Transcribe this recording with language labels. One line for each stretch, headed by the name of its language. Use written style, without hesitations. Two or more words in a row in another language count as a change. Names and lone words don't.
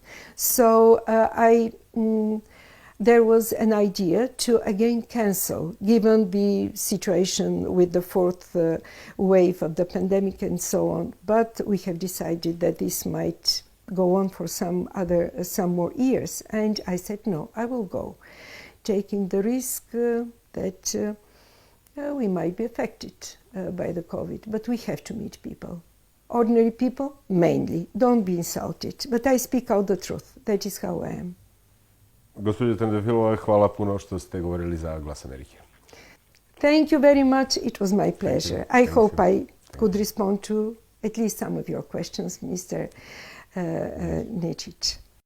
English: So there was an idea to again cancel, given the situation with the fourth wave of the pandemic and so on, but we have decided that this might go on for some more years, and I said no, I will go, taking the risk that we might be affected by the COVID, but we have to meet people. Ordinary people, mainly. Don't be insulted. But I speak out the truth. That is how I am.
Serbian: Gospođo Trendafilova, hvala puno što ste govorili za Glas Amerike.
English: Thank you very much. It was my pleasure. I hope I could respond to at least some of your questions, Mr. Nečić.